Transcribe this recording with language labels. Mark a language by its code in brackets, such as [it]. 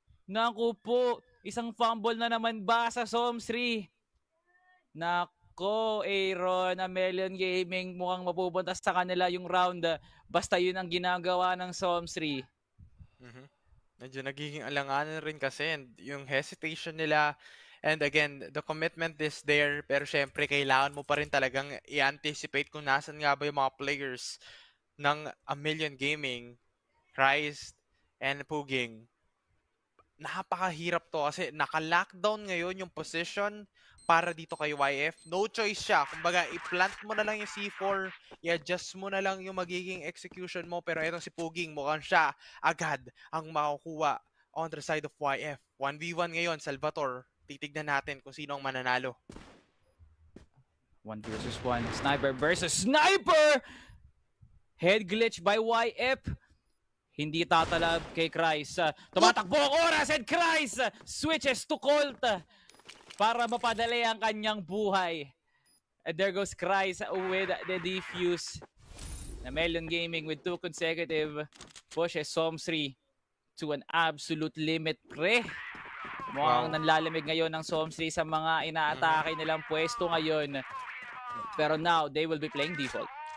[tl] Naku po, isang fumble na naman ba sa Somsri? Nako, Aaron, A Million Gaming, mukhang mapupunta sa kanila yung round. Basta yun ang ginagawa ng Somsri. Medyo nagiging alanganan rin kasi yung hesitation nila. [en] And again, the commitment is there. [tl] Pero syempre, kailangan mo pa rin talagang i-anticipate kung nasan nga ba yung mga players ng A Million Gaming, Kryze, and Puging. Napakahirap to kasi naka-lockdown ngayon yung position para dito kay YF. No choice siya. Kumbaga, i-plant mo na lang yung C4, i-adjust mo na lang yung magiging execution mo. Pero itong si Puging, mukhang siya agad ang makukuha [en] on the side of YF. [tl] 1v1 ngayon, Salvatore. Titignan natin kung sino ang mananalo. [en] 1 versus 1. Sniper versus Sniper! Head glitch by YF. [tl] Hindi tatalab kay Kryze. Tumatakbo ang oras [en] and Kryze switches to Colt [tl] para mapadali ang kanyang buhay. [en] And there goes Kryze with the defuse. A Million Gaming with 2 consecutive pushes Somsri to an absolute limit, pre. [tl] Mukhang nanlalamig ngayon ng Somsri sa mga inaatake nilang pwesto ngayon. [en] Pero now, they will be playing default.